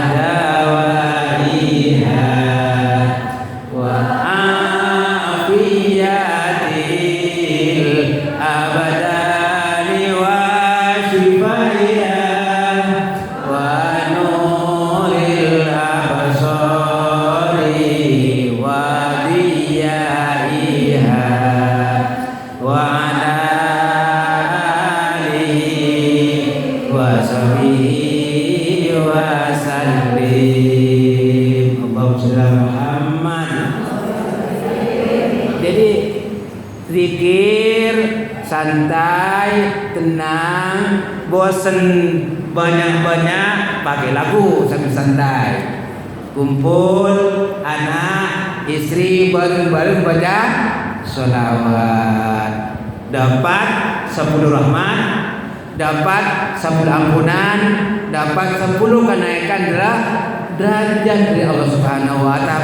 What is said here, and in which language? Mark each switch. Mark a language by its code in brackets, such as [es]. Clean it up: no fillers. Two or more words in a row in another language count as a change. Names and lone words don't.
[ar] دوائها وعافية الأبدان وشفائها ونور الأبصار وضيائها وعلى آله وصحبه وسلم. اللهم صل على محمد. [id] Jadi zikir santai, tenang, bosen banyak-banyak pakai lagu sambil santai. Kumpul anak, istri bareng-bareng baca sholawat, dapat 10 rahmat, dapat 10 ampunan, dapat 10 kenaikan derajat dari Allah [ar] Subhanahu wa taala.